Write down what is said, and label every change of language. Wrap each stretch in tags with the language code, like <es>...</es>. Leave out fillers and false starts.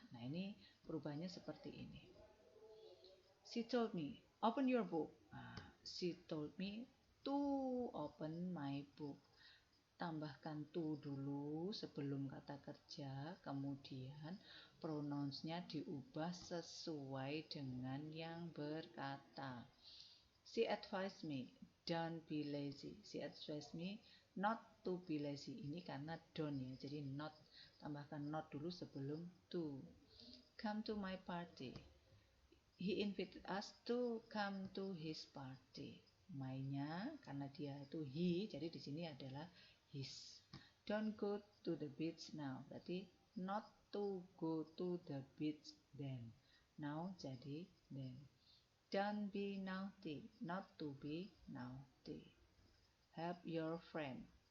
<id>Nah ini perubahannya seperti ini.</id> <en>She told me open your book. Nah, she told me to open my book.</en> <id>Tambahkan to dulu sebelum kata kerja, kemudian pronounsnya diubah sesuai dengan yang berkata.</id> <en>She advised me, don't be lazy. She advised me not to be lazy.</en> <id>Ini karena don't ya, jadi not. Tambahkan not dulu sebelum to.</id> <en>Come to my party. He invited us to come to his party.</en> <id>My-nya karena dia itu he, jadi di sini adalah his.</id> <en>Don't go to the beach now. Berarti not to go to the beach then. Now jadi then. Don't be naughty. Not to be naughty. Help your friend.</en>